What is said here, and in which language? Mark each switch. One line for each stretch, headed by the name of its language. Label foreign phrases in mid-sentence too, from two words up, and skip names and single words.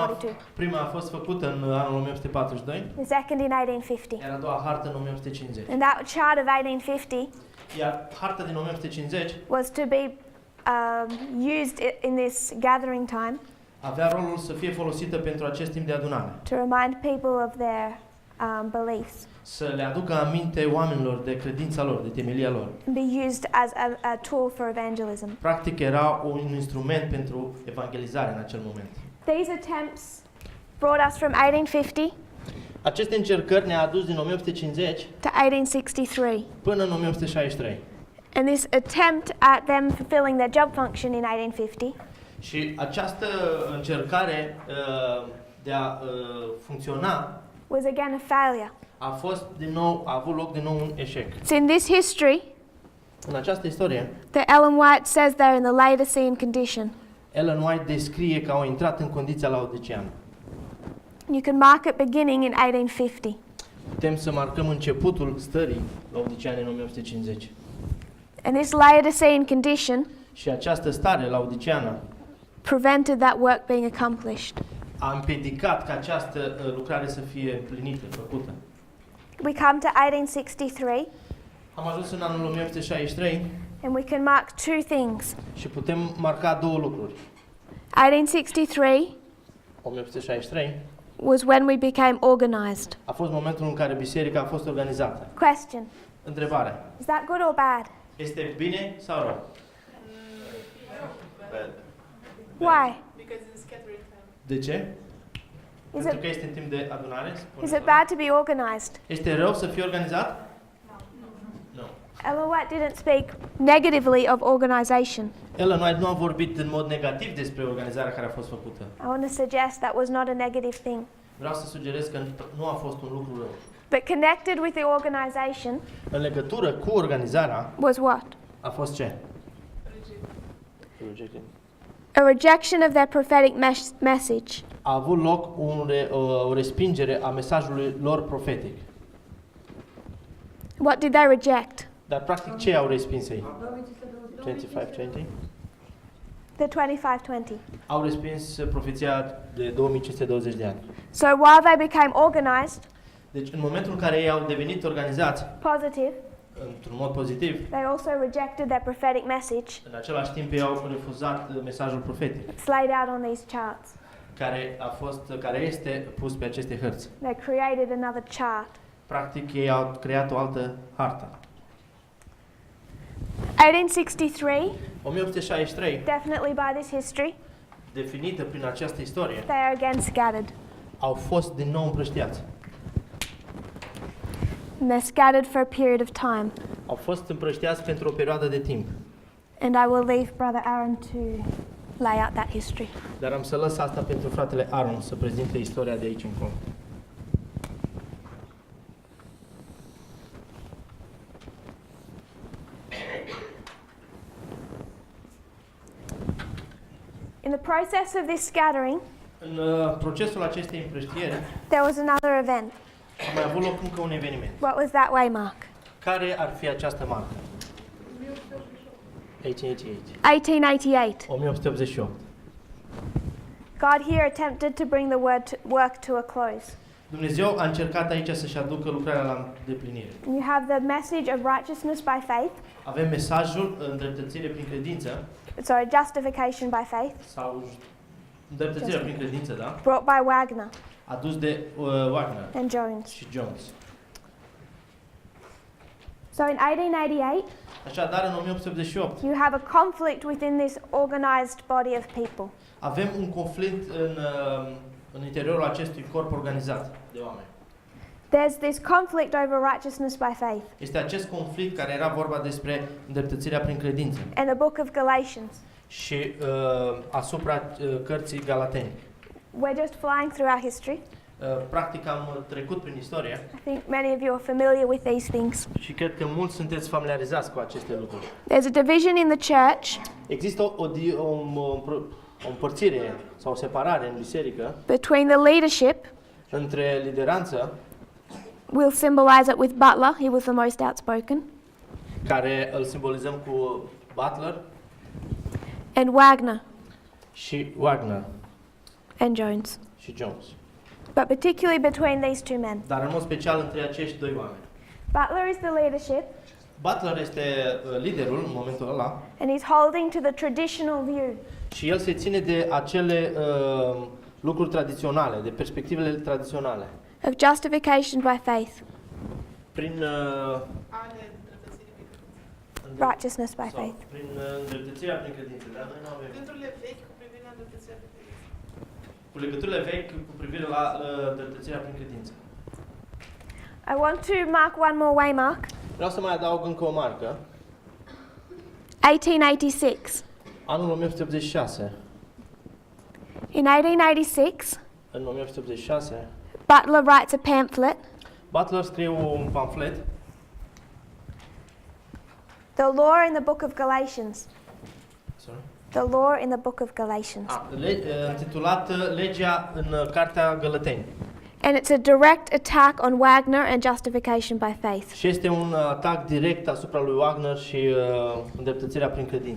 Romanian: 1842. a fost făcută în anul 1842,
English: The second in 1850.
Romanian: iar a doua hartă în 1850.
English: And that chart of 1850
Romanian: Iar harta din 1850
English: was to be used in this gathering time
Romanian: avea rolul să fie folosită pentru acest timp de adunare.
English: to remind people of their beliefs
Romanian: Să le aducă aminte oamenilor de credința lor, de temelia lor.
English: and be used as a tool for evangelism.
Romanian: Practic era un instrument pentru evangelizare în acel moment.
English: These attempts brought us from 1850
Romanian: Aceste încercări ne-a adus din 1850
English: to 1863.
Romanian: până în 1863.
English: And this attempt at them fulfilling their job function in 1850
Romanian: Și această încercare de a funcționa
English: was again a failure.
Romanian: a avut loc din nou un eșec.
English: It's in this history
Romanian: În această istorie,
English: that Ellen White says they're in the Laodicean condition.
Romanian: Ellen White descrie că au intrat în condiția laodiceană.
English: You can mark it beginning in 1850.
Romanian: Putem să marcăm începutul stării laodiceane în 1850.
English: And this Laodicean condition
Romanian: Și această stare laodiceană
English: prevented that work being accomplished.
Romanian: a împiedicat ca această lucrare să fie plinită, făcută.
English: We come to 1863
Romanian: Am ajuns în anul 1863
English: and we can mark two things.
Romanian: și putem marca două lucruri.
English: 1863
Romanian: 1863
English: was when we became organized.
Romanian: a fost momentul în care biserica a fost organizată.
English: Question:
Romanian: Întrebare.
English: is that good or bad?
Romanian: Este bine sau rău?
English: Why?
Romanian: De ce?
English: Is
Romanian: Pentru
English: it
Romanian: că este în timp de adunare? spune
English: is it
Romanian: doamna.
English: bad to be organized?
Romanian: Este rău să fie organizat? Nu.
English: Ellen White didn't speak negatively of organization.
Romanian: Ellen White nu a vorbit în mod negativ despre organizarea care a fost făcută.
English: I want to suggest that was not a negative thing.
Romanian: Vreau să sugerez că nu a fost un lucru rău.
English: But connected with the organization
Romanian: În legătură cu organizarea
English: was what?
Romanian: a fost ce?
English: A rejection of their prophetic message.
Romanian: a avut loc o respingere a mesajului lor profetic.
English: What did they reject?
Romanian: Dar practic ce au respins ei?
English: 25-20? The 25:20.
Romanian: Au respins profeția de 2520 de ani.
English: So while they became organized,
Romanian: Deci în momentul în care ei au devenit organizați
English: positive,
Romanian: într-un mod pozitiv,
English: they also rejected their prophetic message.
Romanian: în același timp ei au refuzat mesajul profetic,
English: It's laid out on these charts.
Romanian: care este pus pe aceste hărți.
English: They created another chart.
Romanian: Practic ei au creat o altă hartă.
English: 1863,
Romanian: 1863,
English: definitely by this history,
Romanian: definită prin această istorie,
English: they are again scattered.
Romanian: au fost din nou împrăștiați.
English: And they're scattered for a period of time.
Romanian: Au fost împrăștiați pentru o perioadă de timp.
English: And I will leave Brother Aaron to lay out that history.
Romanian: Dar am să lăs asta pentru fratele Aaron să prezinte istoria de aici încolo.
English: In the process of this scattering,
Romanian: În procesul acestei împrăștieri
English: there was another event.
Romanian: a mai avut loc încă un eveniment.
English: What was that way, Mark?
Romanian: Care ar fi această marcă?
English: 1888.
Romanian: 1888. 1888.
English: God here attempted to bring the work to a close.
Romanian: Dumnezeu a încercat aici să-și aducă lucrarea la îndeplinire.
English: You have the message of righteousness by faith,
Romanian: Avem mesajul îndreptățire prin credință
English: sorry, justification by faith,
Romanian: sau îndreptățirea prin credință, da?
English: brought by Wagner
Romanian: Adus de Wagner
English: and Jones.
Romanian: și Jones.
English: So in 1888,
Romanian: Așadar, în 1888
English: you have a conflict within this organized body of people.
Romanian: avem un conflict în interiorul acestui corp organizat de oameni.
English: There's this conflict over righteousness by faith.
Romanian: Este acest conflict care era vorba despre îndreptățirea prin credință
English: In the book of Galatians.
Romanian: și asupra cărții Galateni.
English: We're just flying through our history.
Romanian: Practic am trecut prin istorie
English: I think many of you are familiar with these things.
Romanian: și cred că mulți sunteți familiarizați cu aceste lucruri.
English: There's a division in the church
Romanian: Există o împărțire sau o separare în biserică
English: between the leadership.
Romanian: între lideranță,
English: We'll symbolize it with Butler. He was the most outspoken.
Romanian: care îl simbolizăm cu Butler
English: And Wagner
Romanian: și Wagner
English: and Jones.
Romanian: și Jones.
English: But particularly between these two men.
Romanian: Dar în mod special între acești doi oameni.
English: Butler is the leadership,
Romanian: Butler este liderul în momentul ăla
English: and he's holding to the traditional view.
Romanian: și el se ține de acele lucruri tradiționale, de perspectivele tradiționale.
English: Of justification by faith,
Romanian: Prin
English: righteousness by
Romanian: sau
English: faith.
Romanian: prin îndreptățirea prin credință, dar noi nu avem. Legăturile vechi cu privire la îndreptățirea prin credință. Cu legăturile vechi cu privire la îndreptățirea prin credință.
English: I want to mark one more waymark.
Romanian: Vreau să mai adaug încă o marcă.
English: 1886.
Romanian: Anul 1886.
English: In 1886,
Romanian: În 1886,
English: Butler writes a pamphlet,
Romanian: Butler scrie un pamflet,
English: The Law in the Book of Galatians. sorry, The Law in the Book of Galatians.
Romanian: intitulat Legea în Cartea Gălăteni.
English: And it's a direct attack on Wagner and justification by faith.
Romanian: Și este un atac direct asupra lui Wagner și îndreptățirea prin credință,